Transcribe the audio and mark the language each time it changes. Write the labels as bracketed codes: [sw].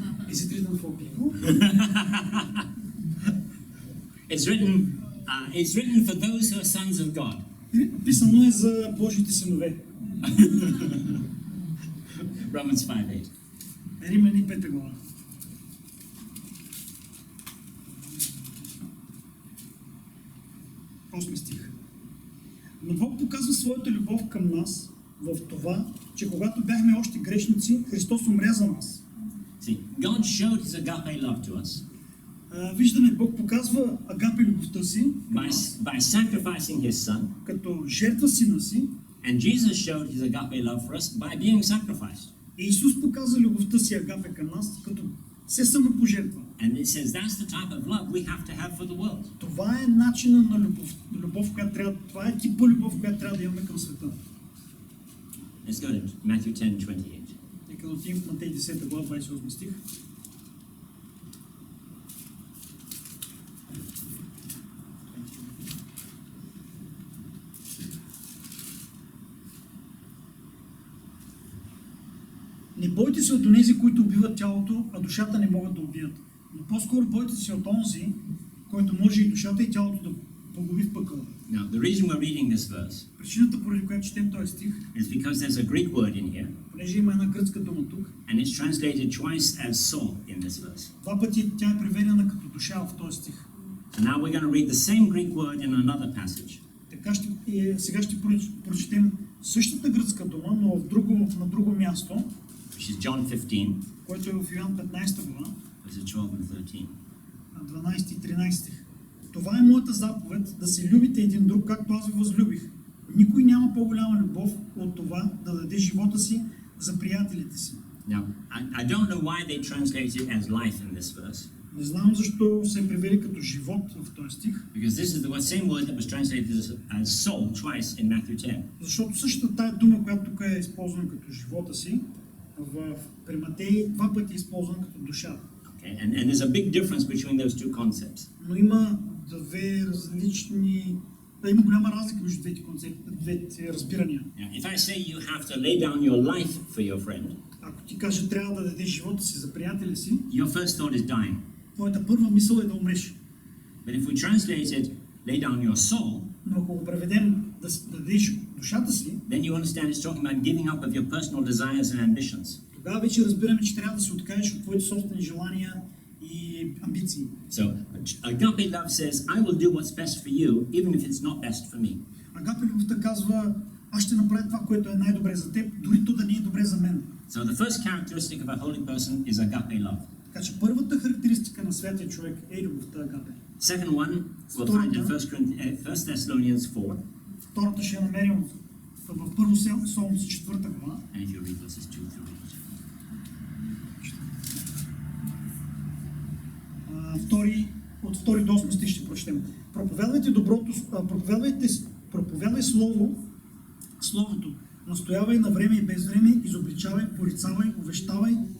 [en] Is it written for people? It's written for those who are sons of God. [bg] Писано е за Божите синове. [en] Romans 5:8. [bg] Римляни 5 глава. Осми стих. Но Бог показва своята любов към нас в това, че когато бяхме още грешници, Христос умря за нас. [en] See, God showed His agape love to us. [bg] Виждаме, Бог показва агапе любовта си [en] by sacrificing His Son. [bg] Като жертва сина си. [en] And Jesus showed His agape love for us by being sacrificed. [bg] И Исус показа любовта си агапе към нас, като се самопожертва. [en] And it says that's the type of love we have to have for the world. [bg] Това е начина на любов, която трябва, това е типа любов, която трябва да имаме към света. [en] Let's go to Matthew 10:28. [bg] Нека да отидем в Матей 10 глава, 28 стих. Не бойте се от онези, които убиват тялото, а душата не могат да убият. Но по-скоро бойте се от онзи, който може и душата и тялото да погуби в пъкъла. [en] Now, the reason we're reading this verse [bg] Причината, поради която четем този стих, [en] is because there's a Greek word in here, [bg] понеже има една гръцка дума тук, [en] and it's translated twice as soul in this verse. [bg] два пъти тя е преведена като душа в този стих. [en] So now we're going to read the same Greek word in another passage. [bg] Така сега ще прочетем същата гръцка дума, но на друго място, [en] Which is John 15, [bg] което е в Йоан 15 глава, [en] verses 12 and 13. [bg] 12 и 13 стих. Това е моята заповед, да се любите един друг, както аз ви възлюбих. Никой няма по-голяма любов от това да даде живота си за приятелите си. [en] Now, I don't know why they translate it as life in this verse. [bg] Не знам защо се превели като живот в този стих. [en] Because this is the same word that was translated as soul twice in Matthew 10. [bg] Защото същата тая дума, която тук е използвана като живота си, при Матей два пъти е използвана като душа. [en] Okay, and there's a big difference between those two concepts. [bg] Но има две различни, има голяма разлика между двете разбирания. [en] If I say you have to lay down your life for your friend, [bg] ако ти кажа трябва да дадеш живота си за приятеля си, [en] your first thought is dying. [bg] твоята първа мисъл е да умреш. [en] But if we translate it, lay down your soul, [bg] но ако го преведем да дадеш душата си, [en] then you understand it's talking about giving up of your personal desires and ambitions. [bg] Тогава вече разбираме, че трябва да се откажеш от твоите собствени желания и амбиции. [en] So, agape love says, I will do what's best for you, even if it's not best for me. [bg] Агапе любовта казва, аз ще направя това, което е най-добре за теб, дори то да не е добре за мен. [en] So the first characteristic of a holy person is agape love. [bg] Така че първата характеристика на святия човек е любовта агапе. [en] Second one, we'll find in 1 Thessalonians 4. [bg] Втората ще я намерим в Първо Солунци 4 глава. [en] And if you read verses 2 through [bg] 8. От 2 до 8 стих ще прочетем. Проповядвайте доброто, проповядай словото, настоявай на време и без време, изобличавай, порицавай, увещавай.